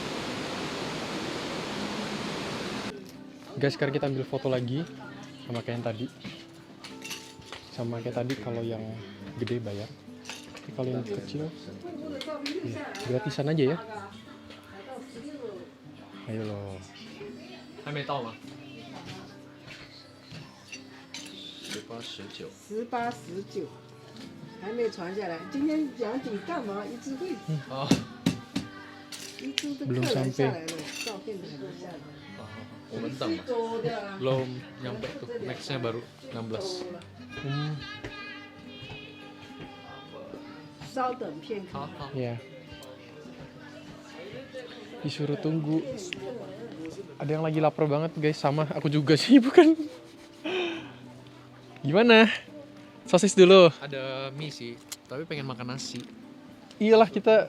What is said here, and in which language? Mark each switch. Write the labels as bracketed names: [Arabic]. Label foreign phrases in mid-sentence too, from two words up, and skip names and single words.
[Indonesian] Guys, sekarang kita ambil foto lagi sama kayak yang tadi. Sama kayak tadi kalau yang gede bayar. Tapi kalau yang kecil gratisan aja ya. Ayo loh. [Chinese] 还没到吗？18、19。 18、19，还没传下来。今天杨鼎干嘛？一直会，哦，一直的 [Indonesian] Belum [Chinese] 客人 [Indonesian] sampai. [Chinese] 下来了，照片还没下来。好好好，我们等吧。多的啦， [Indonesian] Belum nyampe tuh, nextnya baru 16。 [Chinese] 稍等片刻。好好。 [Indonesian] Ya. Disuruh tunggu. Ada yang lagi lapar banget guys, sama aku juga sih, bukan? Gimana? Sosis dulu. Ada mie sih, tapi pengen makan nasi. Iyalah kita.